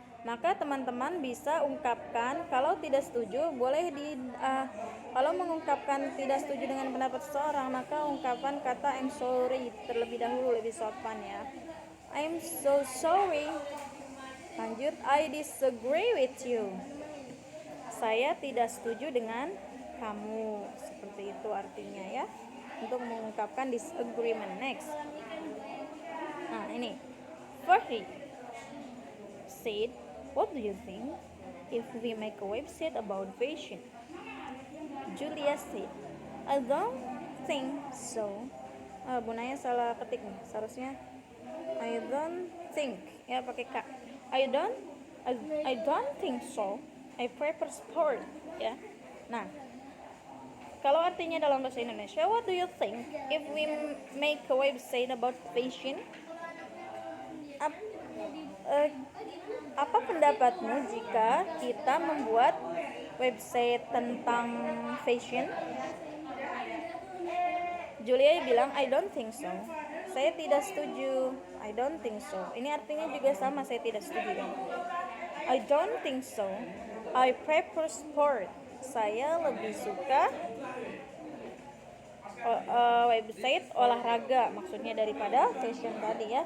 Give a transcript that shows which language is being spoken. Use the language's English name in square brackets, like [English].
[Indonesian] Maka teman-teman bisa ungkapkan, kalau tidak setuju boleh kalau mengungkapkan tidak setuju dengan pendapat seseorang, maka ungkapan kata [English] I'm sorry [Indonesian] terlebih dahulu, lebih sopan ya. [English] I'm so sorry. [Indonesian] Lanjut, [English] I disagree with you. [Indonesian] Saya tidak setuju dengan kamu. Seperti itu artinya ya. Untuk mengungkapkan disagreement. [English] Next. [Indonesian] Nah, ini. [English] Fahri said, what do you think if we make a website about fashion? Julia said, I don't think so. [Indonesian] Bu Naya salah ketik nih. Seharusnya [English] I don't think, [Indonesian] ya pakai K. [English] I don't I don't think so. I prefer sport, ya. [Indonesian] Nah, kalau artinya dalam bahasa Indonesia, [English] what do you think if we make a website about fashion? [Indonesian] Apa pendapatmu jika kita membuat website tentang fashion? [English] Julia [Indonesian] bilang [English] I don't think so. [Indonesian] Saya tidak setuju. [English] I don't think so. [Indonesian] Ini artinya juga sama, saya tidak setuju. [English] I don't think so. I prefer sport. [Indonesian] Saya lebih suka website olahraga, maksudnya daripada fashion tadi ya.